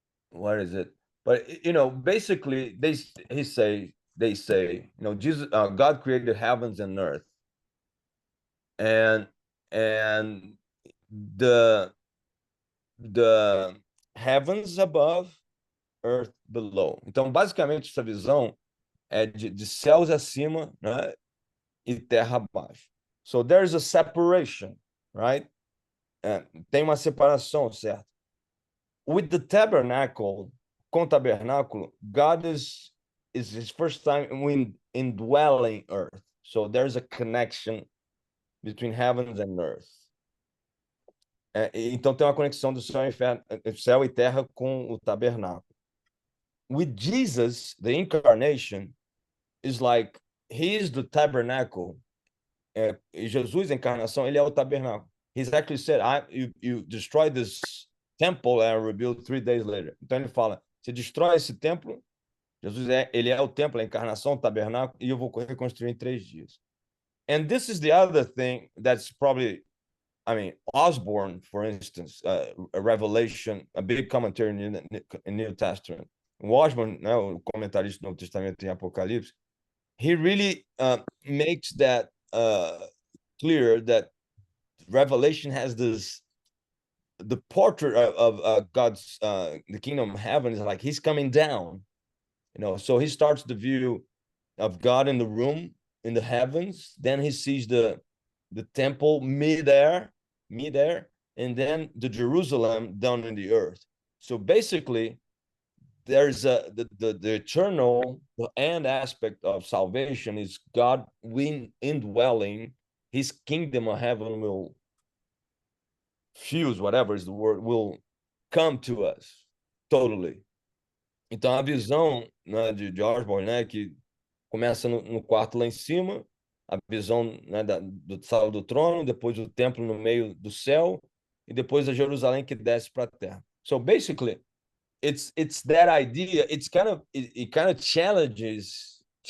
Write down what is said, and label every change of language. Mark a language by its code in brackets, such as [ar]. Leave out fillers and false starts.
[en] What is it? But basically, they say, Jesus, God created heavens and earth, and and the the heavens above, earth below. [pt] Então, basicamente, essa visão é de céus acima, né, e terra abaixo. [en] So there's a separation, right? [pt] Tem uma separação, certo? [en] With the tabernacle [pt] com o tabernáculo, [en] God is his first time indwelling earth. So there's a connection between heavens and earth. [pt] Então tem uma conexão do céu e terra com o tabernáculo. [en] With Jesus, the incarnation is like he is the tabernacle. [pt] Jesus, a encarnação, ele é o tabernáculo. [en] He's actually said, you destroy this temple and I rebuild 3 days later. [pt] Então ele fala, você destrói esse templo, Jesus ele é o templo, a encarnação, o tabernáculo, e eu vou reconstruir em 3 dias. [en] And this is the other thing that's probably, I mean, Osborne, for instance, a Revelation, a big commentary in New Testament. [pt] O Osborne, né, o comentarista do Novo Testamento em Apocalipse, [en] he really makes that clear that Revelation has the portrait of God's the kingdom of heaven is like he's coming down, so he starts the view of God in the room in the heavens, then he sees the temple midair, and then the Jerusalem down in the earth. So basically there's the eternal, the end aspect of salvation is God indwelling, his kingdom of heaven will fuse, whatever is the word, will come to us totally. [pt] Então a visão, né, de Osborne, né, que começa no quarto lá em cima, a visão, né, do sala do trono, depois o templo no meio do céu e depois a Jerusalém que desce para a terra. [en] So basically it's that idea. It's kind of it kind of challenges.